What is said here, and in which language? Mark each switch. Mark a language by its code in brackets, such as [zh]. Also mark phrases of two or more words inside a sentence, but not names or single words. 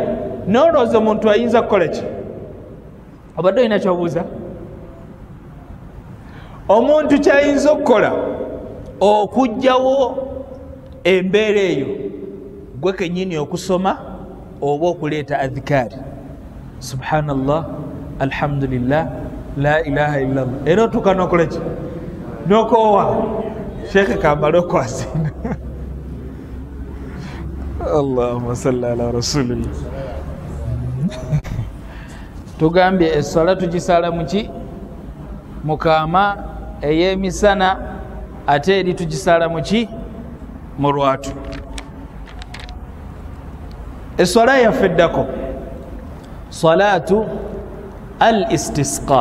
[lg] Nolowooza omuntu ayinza kukola ki? Obadde olina kyobuuza? Omuntu kyayinza okukola okugjawo embeera eyo gwe kennyini okusoma oba okuleeta adhikaari, [ar] سبحان الله، الحمد لله، لا إله إلا الله. [lg] Era otuuka n'okola ki? N'okoowa sheekhe kamala okwasina. [ar] اللهم صل على رسول الله. [lg] Tugambye essala tugisala muki? Mukama ey'emisana, ate eri tugisala muki? Mu lwatu. Essala yaffe eddako [ar] صلاة الاستسقاء.